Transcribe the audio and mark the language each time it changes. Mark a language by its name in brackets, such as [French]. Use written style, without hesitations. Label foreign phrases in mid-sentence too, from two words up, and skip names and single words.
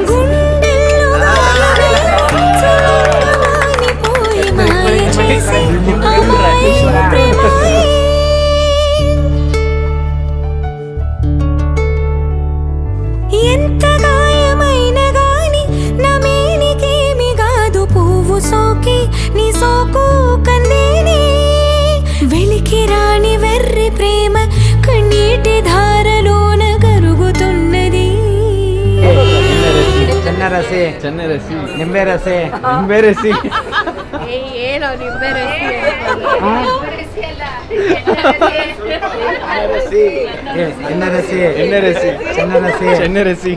[Telugu] ఎంత గాయమైన గాని నా మేనికేమి గాదు పువ్వు సోకి నీ సోకు కందేనే వెలికి రాని వెర్రి ప్రేమ కన్నీటి ధారలోన కరుగుతున్నది [Kannada] ಚೆನ್ನರಸಿ ಚೆನ್ನರಸಿ ನಿಂಬೆ ರಸಿ ನಿಂಬೆ ರಸಿ ಏನೋ ನಿಂಬೆ ಎನ್ನರಸಿ ಎಣ್ಣೆರಸಿ ಚೆನ್ನರಸಿ ಚೆನ್ನರಸಿ